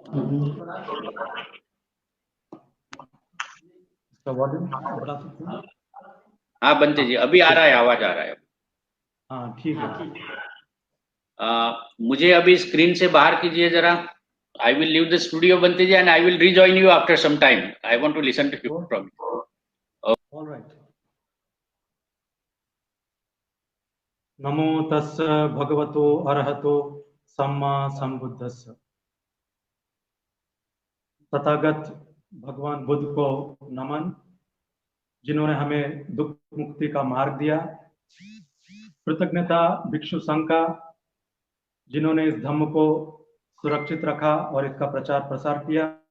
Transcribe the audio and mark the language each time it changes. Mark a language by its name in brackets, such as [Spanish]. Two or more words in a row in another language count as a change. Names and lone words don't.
[Hindi] इसका वॉल्यूम बढ़ा सकते हैं? हाँ बनते जी, अभी आ रहा है, आवाज आ रहा है। हाँ ठीक है। मुझे अभी स्क्रीन से बाहर कीजिए जरा। [English] I will leave the studio बनते जी and I will rejoin you after some time। I want to listen to you from you. ऑलराइट। [Pali] नमो तस् भगवतो अरहतो सम्मा संबुद्धस्य। [Hindi] तथागत भगवान बुद्ध को नमन, जिन्होंने हमें दुख मुक्ति का मार्ग दिया। कृतज्ञता भिक्षु संघ का, जिन्होंने इस धम्म को सुरक्षित रखा और इसका प्रचार प्रसार किया।